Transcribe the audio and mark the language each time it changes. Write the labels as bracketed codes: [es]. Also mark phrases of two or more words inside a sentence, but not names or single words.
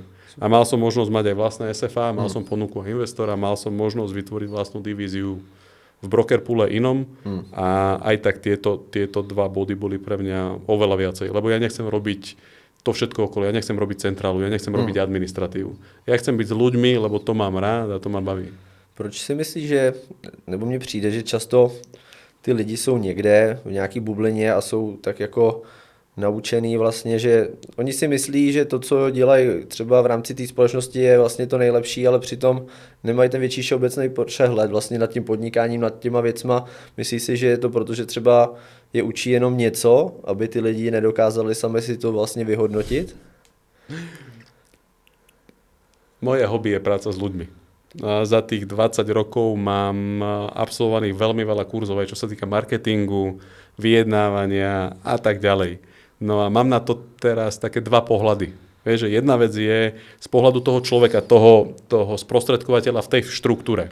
[sk] A mal som možnosť mať aj vlastné SFA, mal som ponuku investora, mal som možnosť vytvoriť vlastnú divíziu v brokerpoole inom a aj tak tieto dva body boli pre mňa oveľa viacej. Lebo ja nechcem robiť to všetko okolo, ja nechcem robiť centrálu, ja nechcem robiť administratívu. Ja chcem byť s ľuďmi, lebo to mám rád a to ma baví. [cs] Proč si myslíš, že, nebo mně přijde, že často ty lidi jsou někde v nějaký bublině a jsou tak jako naučený vlastně, že oni si myslí, že to, co dělají třeba v rámci té společnosti, je vlastně to nejlepší, ale přitom nemají ten větší všeobecný přehled vlastně nad tím podnikáním, nad těma věcma. Myslí si, že je to proto, že třeba je učí jenom něco, aby ty lidi nedokázali sami si to vlastně vyhodnotit? [sk] Moje hobby je práca s ľuďmi. Za tých 20 rokov mám absolvovaných veľmi veľa kurzov, aj čo sa týka marketingu, vyjednávania a tak ďalej. No a mám na to teraz také dva pohľady. Vieš, že jedna vec je z pohľadu toho človeka, toho sprostredkovateľa v tej štruktúre.